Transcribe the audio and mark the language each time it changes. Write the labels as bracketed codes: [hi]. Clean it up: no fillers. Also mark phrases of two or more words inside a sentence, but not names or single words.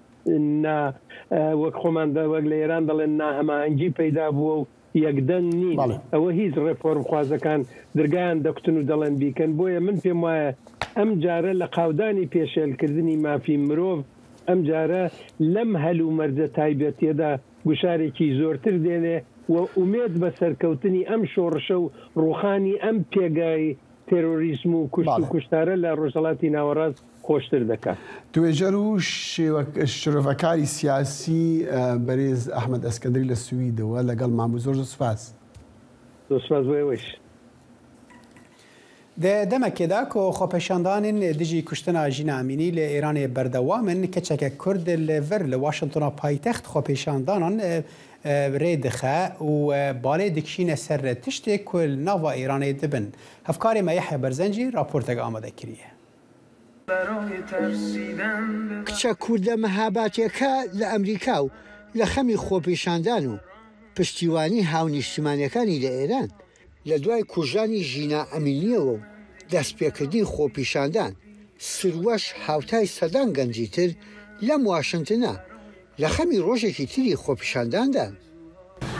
[ckb] وەک خۆماندا وەک لە ئێران دەڵێن ناهەماهەنگی پەیدا بووە و یەکدەنگ نین ئەوە هیچ ڕێفۆرم خوازەکان دەرگایان دەکوتن و دەڵێن بیکەن بۆیە من پێم وایە ئەم جارە لە قاودانی پێشێلکردنی مافی مرۆڤ ئەم جارە لەم هەلو مەرجە تایبەتیەدا گوشارێکی زۆرتر دێنێ و ئومێد بە سەرکەوتنی ئەم شۆڕشە و ڕوخانی ئەم پێگای تێرۆریزم و کوشت و کوشتارە لە ڕۆژهەڵاتی ناوەڕاست خۆشتر دەکات. توێژەر و شرۆڤەکاری سیاسی بەرێز ئەحمەد ئەسکەندەری لە سویدەوە لەگەڵ مامبوو زۆر سوپاس. سوپاس بۆیەوەش. [ku] دەمەکێدا کۆ خۆپەشاندانên dijî kuştina Jîna Emînî li Îranê berdewam in keçekek Kurd li vir li Washingtona paytext xwepeşandanan rê dixe û balê dikişîne ser tiştê ku li nava Îranê dibin. Hevkarê me Yehya Berzencî raportek amade kiriye. [ckb] کچە کوردە مەهاباتیەکە لە ئەمریکا و لە خەمی خۆپیشاندان و پشتیوانی هاونیشتیمانیەکانی لە ئێران لە دوای کوژانی ژینا ئەمینیەوە و دەستپێکردنی خۆپیشاندان سروەش هاوتای سەدان گەنجی تر لەم واشنگتنە لە خەمی ڕۆژێکی تری خۆپیشانداندان.